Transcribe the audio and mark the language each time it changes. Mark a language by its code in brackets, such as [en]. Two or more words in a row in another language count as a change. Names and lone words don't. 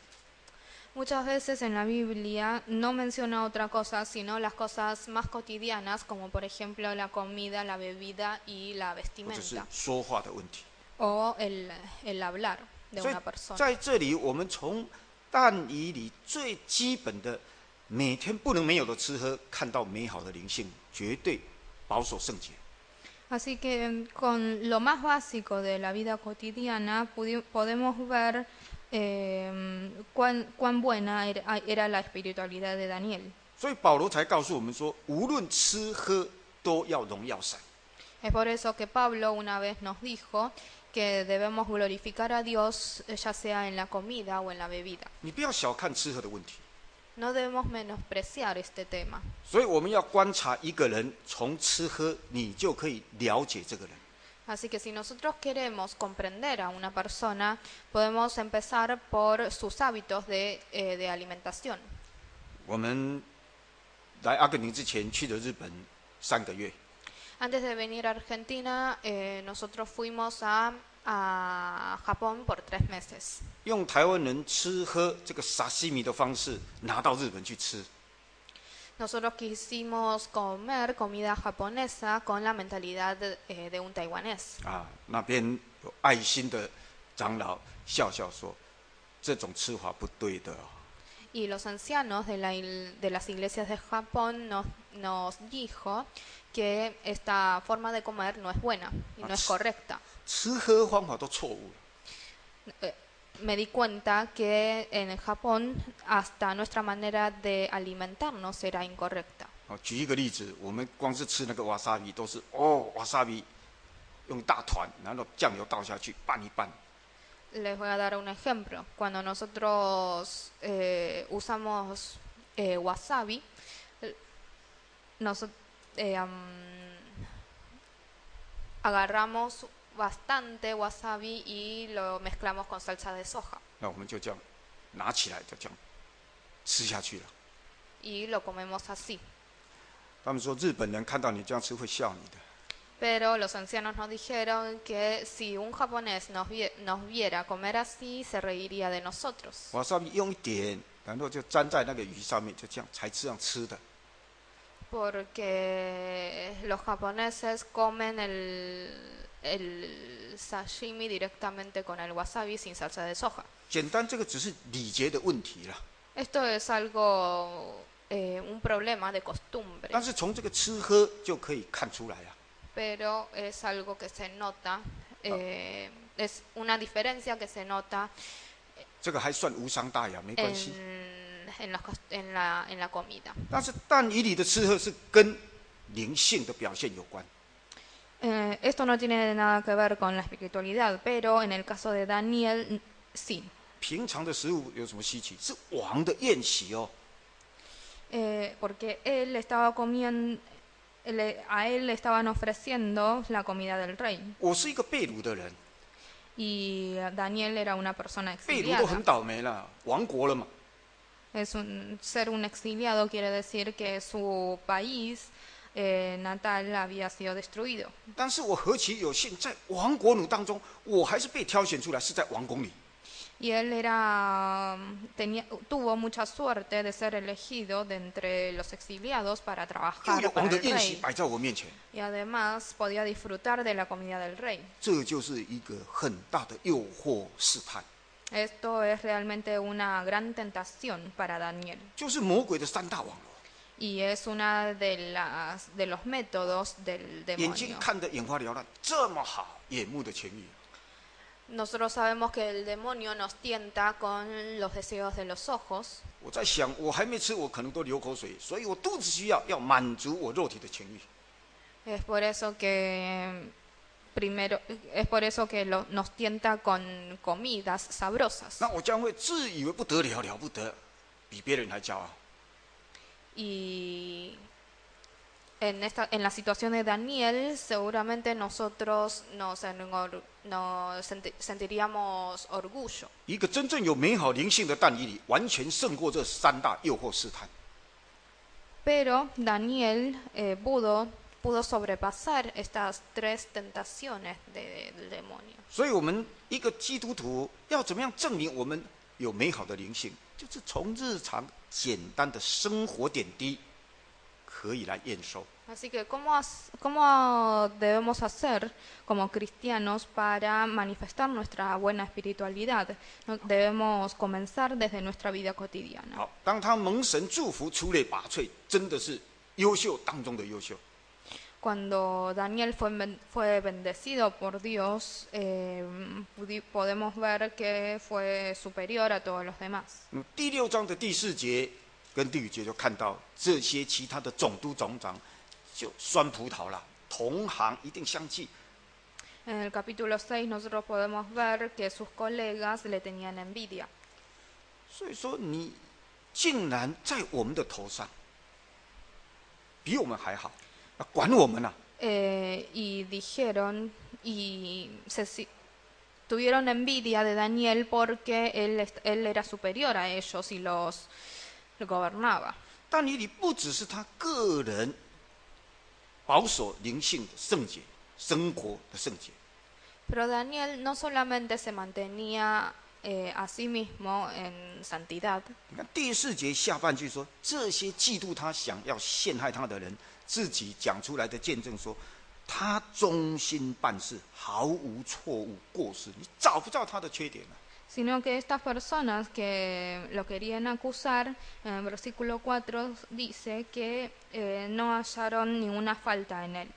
[es] Muchas veces en la Biblia no menciona otra cosa, sino las cosas más cotidianas, como por ejemplo la comida, la bebida y la [zh] 或者是 [es] vestimenta, [zh] 说话的问题。 [es] o el hablar de [zh] 所以 [es] una persona. [zh] 在这里，我们从但以理最基本的每天不能没有的吃喝，看到美好的灵性，绝对保守圣洁。 [es] Así que con lo más básico de la vida cotidiana podemos ver cuán buena era la espiritualidad de Daniel. [zh] 所以保罗才告诉我们说，无论吃喝，都要荣耀神。 [es] Es por eso que Pablo una vez nos dijo que debemos glorificar a Dios ya sea en la comida o en la bebida. [zh] 你不要小看吃喝的问题。 [es] No debemos menospreciar este tema. [zh] 所以我们要观察一个人，从吃喝，你就可以了解这个人。 [es] Así que si nosotros queremos comprender a una persona, podemos empezar por sus hábitos de alimentación. [zh] 我们来阿根廷之前去了日本3个月， [es] Antes de venir a Argentina, nosotros fuimos a Japón por 3 meses. [zh] 用台湾人吃喝这个沙西米的方式拿到日本去吃。 [es] Nosotros quisimos comer comida japonesa con la mentalidad de un taiwanés. [zh] 那边有爱心的长老笑笑说：“这种吃法不对的。” [es] Y los ancianos de las iglesias de Japón nos dijo que esta forma de comer no es buena y no es correcta. [zh] 吃喝方法都错误了。 [es] Me di cuenta que en Japón hasta nuestra manera de alimentarnos era incorrecta. [zh] 举一个例子，我们光是吃那个瓦萨比都是瓦萨比用大团，然后酱油倒下去拌一拌。 [es] Les voy a dar un ejemplo. Cuando nosotros usamos wasabi, agarramos bastante wasabi y lo mezclamos con salsa de soja. [zh] 那我们就这样拿起来，就这样吃下去了。 [es] Y lo comemos así. [zh] 他们说日本人看到你这样吃会笑你的。 [es] Pero los ancianos nos dijeron que si un japonés nos viera comer así, se reiría de nosotros. [zh] 瓦萨比用一点，然后就沾在那个鱼上面，就这样才这样吃的。 [es] Porque los japoneses comen el sashimi directamente con el wasabi sin salsa de soja. [zh] 简单，这个只是礼节的问题啦。 [es] Esto es algo, un problema de costumbre. [zh] 但是从这个吃喝就可以看出来啊。 [es] Pero es algo que se nota, es una diferencia que se nota [zh] 这个还算无伤大雅，没关系。 [es] en la comida. [zh] 但是但以理的吃喝是跟灵性的表现有关。 [es] Esto no tiene nada que ver con la espiritualidad, pero en el caso de Daniel, sí. [zh] 平常的食物有什么稀奇？是王的宴席哦。 [es] Porque él estaba comiendo, a él le estaban ofreciendo la comida del rey. [zh] 我是一个被掳的人， [es] Y Daniel era una persona [zh] 被掳都很 [es] exiliada. [zh] 倒霉了，亡国了嘛。 [es] Ser un exiliado quiere decir que su país natal había sido destruido. [zh] 但是我何其有幸，在亡国奴当中，我还是被挑选出来，是在王宫里。 [es] Y él tuvo mucha suerte de ser elegido de entre los exiliados para [zh] 又 [es] trabajar [zh] 有 [es] para [zh] 王的 [es] el [zh] 宴席 [es] rey. [zh] 摆在我面前， [es] Y además podía disfrutar de la comida del rey. [zh] 这就是一个很大的诱惑试探， [es] Esto es realmente una gran tentación para Daniel. [zh] 就是魔鬼的3大网络。 [es] Y es una de los métodos del [zh] 眼睛 [es] demonio. [zh] 看得眼花缭乱，这么好，眼目的情欲。 [es] Nosotros sabemos que el demonio nos tienta con los deseos de los ojos. [zh] 我在想，我还没吃，我可能都流口水，所以我肚子需要满足我肉体的情欲。 [es] Es por eso que nos tienta con comidas sabrosas. [zh] 那我将会自以为不得了，了不得，比别人还骄傲。 [es] Y en la situación de Daniel, seguramente nosotros sentiríamos orgullo. [zh] 一个真正有美好灵性的但以理，完全胜过这3大诱惑试探。 [es] Pero Daniel pudo sobrepasar estas 3 tentaciones del demonio. [zh] 所以，我们一个基督徒要怎么样证明我们有美好的灵性？就是从日常简单的生活点滴可以来验收。 [es] Así que, ¿cómo debemos hacer como cristianos para manifestar nuestra buena espiritualidad? Debemos comenzar desde nuestra vida cotidiana. [zh] 好，当他蒙神祝福，出类拔萃，真的是优秀当中的优秀。 [es] Cuando Daniel fue bendecido por Dios, podemos ver que fue superior a todos los demás. [zh] 第6章的第4节跟第5节就看到这些其他的总督总长就酸葡萄了，同行一定相忌。 [es] En el capítulo 6 nosotros podemos ver que sus colegas le tenían envidia. [zh] 所以说，你竟然在我们的头上，比我们还好，管我们啊！ [es] y dijeron tuvieron envidia de Daniel porque él era superior a ellos y los gobernaba. [zh] 但以理不只是他个人保守灵性的圣洁、生活的圣洁， [es] Pero Daniel no solamente se mantenía a sí mismo en santidad. [zh] 你看第4节下半句说，这些嫉妒他、想要陷害他的人，自己讲出来的见证说，他忠心办事，毫无错误过失，你找不到他的缺点啊。 [es] Sino que estas personas que lo querían acusar, en el versículo 4 dice que no hallaron ninguna falta en él.